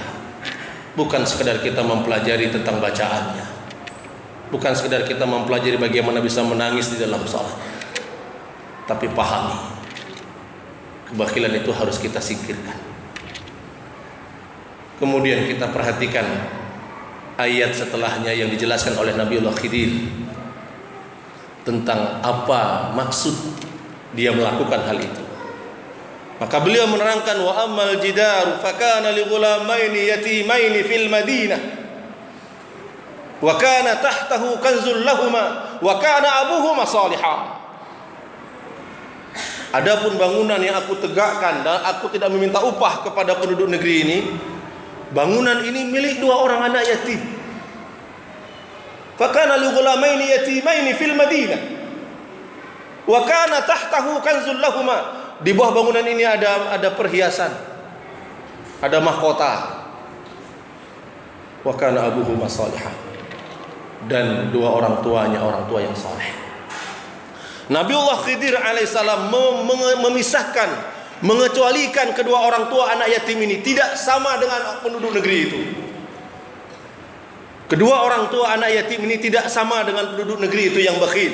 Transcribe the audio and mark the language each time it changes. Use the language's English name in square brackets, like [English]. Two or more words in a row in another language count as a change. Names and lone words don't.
[Indonesian] Bukan sekedar kita mempelajari tentang bacaannya, bukan sekedar kita mempelajari bagaimana bisa menangis di dalam salat, tapi pahami kebakhilan itu harus kita singkirkan. Kemudian kita perhatikan ayat setelahnya yang dijelaskan oleh Nabiullah Khidir tentang apa maksud dia melakukan hal itu. Maka beliau menerangkan [Arabic] وأما الجدار فكان لغلامين يتيمين في المدينة وكان تحته كنز لهما وكان أبوهما صالحا. [Indonesian] Adapun bangunan yang aku tegakkan dan aku tidak meminta upah kepada penduduk negeri ini, bangunan ini milik 2 orang anak yatim. [Arabic] فكان لغلامين يتيمين في المدينة وكان تحته كنز لهما. [Indonesian] Di bawah bangunan ini ada perhiasan, ada mahkota. [Arabic] وكان أبوهما صالحا. [Indonesian] Dan 2 orang tuanya orang tua yang saleh. Nabiullah Khidir alaihissalam memisahkan, mengecualikan kedua orang tua anak yatim ini tidak sama dengan penduduk negeri itu. Kedua orang tua anak yatim ini tidak sama dengan penduduk negeri itu yang bakhil.